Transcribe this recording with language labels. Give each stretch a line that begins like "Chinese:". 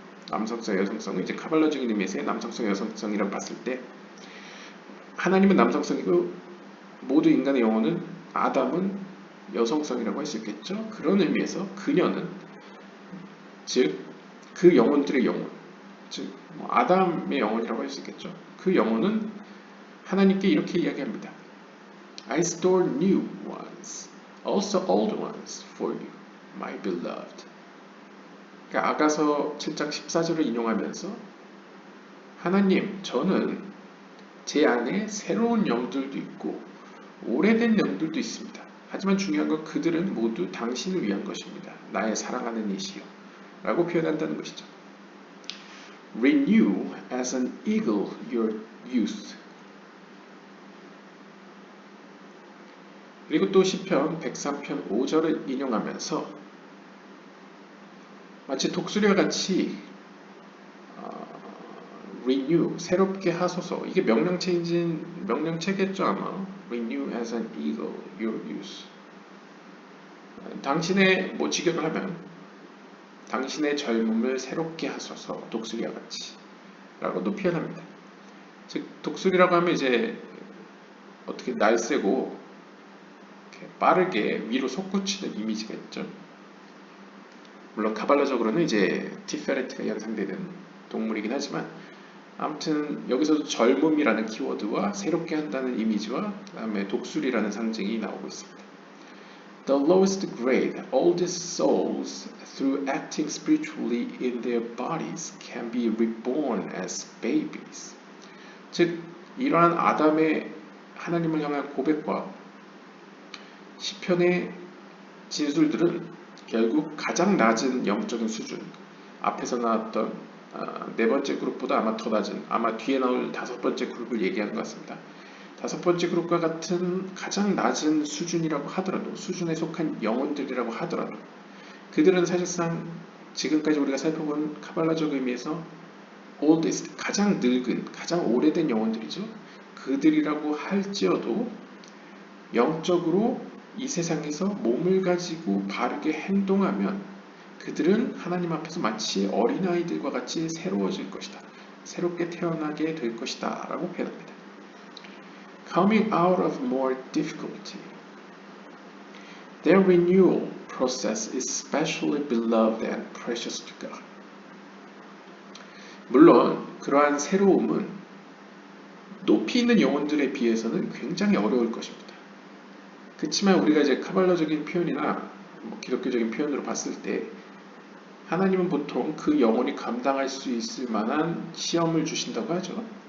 Korean: 남성성, 여성성은 이제 카발라적인 의미에서의 남성성, 여성성이라고 봤을 때 하나님은 남성성이고 모두 인간의 영혼은 아담은 여성성이라고 할 수 있겠죠. 그런 의미에서 그녀는 즉 그 영혼들의 영혼 즉 아담의 영혼이라고 할 수 있겠죠. 그 영혼은 하나님께 이렇게 이야기합니다.
English: I store new ones, also old ones for you, my beloved.
Korean: 그러니까 아가서 7장 14절을 인용하면서 하나님, 저는 제 안에 새로운 영들도 있고 오래된 영들도 있습니다. 하지만 중요한 건 그들은 모두 당신을 위한 것입니다. 나의 사랑하는 이시여 라고 표현한다는 것이죠.
English: Renew as an eagle your youth.
Korean: 그리고 또 시편 103편 5절을 인용하면서 마치 독수리와 같이 renew, 새롭게 하소서. 이게 명령체겠죠 아마.
English: Renew as an eagle your youth.
Korean: 당신의 직역을 하면 당신의 젊음을 새롭게 하소서 독수리와 같이 라고도 표현합니다. 즉 독수리라고 하면 이제 어떻게 날쌔고 빠르게 위로 솟구치는 이미지가 있죠. 물론 카발라적으로는 이제 티페레트가 연상되는 동물이긴 하지만 아무튼 여기서도 젊음이라는 키워드와 새롭게 한다는 이미지와 그 다음에 독수리라는 상징이 나오고 있습니다.
English: The lowest grade, oldest souls, through acting spiritually in their bodies, can be reborn as babies.
Korean: 즉, 이러한 아담의 하나님을 향한 고백과 시편의 진술들은 결국 가장 낮은 영적인 수준, 앞에서 나왔던 네 번째 그룹보다 아마 더 낮은, 아마 뒤에 나올 다섯 번째 그룹을 얘기하는 것 같습니다. 다섯 번째 그룹과 같은 가장 낮은 수준이라고 하더라도, 수준에 속한 영혼들이라고 하더라도 그들은 사실상 지금까지 우리가 살펴본 카발라적 의미에서 oldest, 가장 늙은, 가장 오래된 영혼들이죠. 그들이라고 할지어도 영적으로 이 세상에서 몸을 가지고 바르게 행동하면 그들은 하나님 앞에서 마치 어린아이들과 같이 새로워질 것이다. 새롭게 태어나게 될 것이다 라고 표현합니다.
English: Coming out of more difficulty. Their renewal process is especially beloved and precious to God.
Korean: 물론 그러한 새로움은 높이 있는 영혼들에 비해서는 굉장히 어려울 것입니다. 그렇지만 우리가 이제 카발라적인 표현이나 기독교적인 표현으로 봤을 때 하나님은 보통 그 영혼이 감당할 수 있을 만한 시험을 주신다고 하죠.